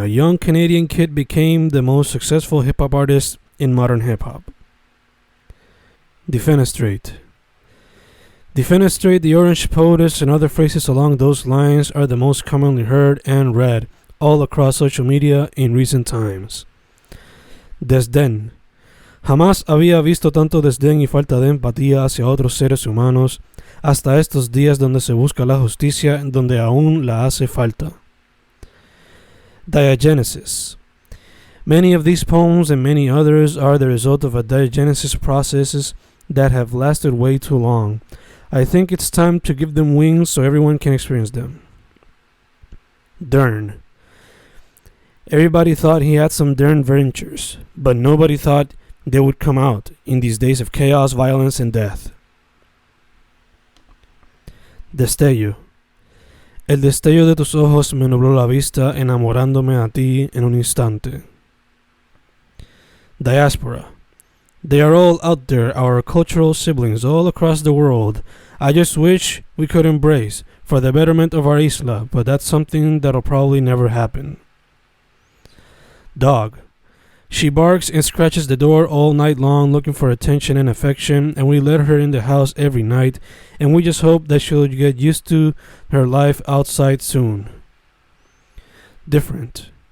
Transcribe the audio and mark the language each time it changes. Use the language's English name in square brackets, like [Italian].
[English] A young Canadian kid became the most successful hip-hop artist in modern hip-hop. Defenestrate. Defenestrate, the orange POTUS, and other phrases along those lines are the most commonly heard and read all across social media in recent times. [Spanish] Desdén. Jamás había visto tanto desdén y falta de empatía hacia otros seres humanos hasta estos días donde se busca la justicia donde aún la hace falta. [English] Diagenesis. Many of these poems and many others are the result of a diagenesis processes that have lasted way too long. I think it's time to give them wings so everyone can experience them. Dern. Everybody thought he had some Dern ventures, but nobody thought they would come out in these days of chaos, violence, and death. [Spanish] Destello. El destello de tus ojos me nubló la vista, enamorándome a ti en un instante. [English] Diaspora. They are all out there, our cultural siblings all across the world. I just wish we could embrace for the betterment of our isla, but that's something that'll probably never happen. Dog. She barks and scratches the door all night long looking for attention and affection, and we let her in the house every night, and we just hope that she'll get used to her life outside soon. Different.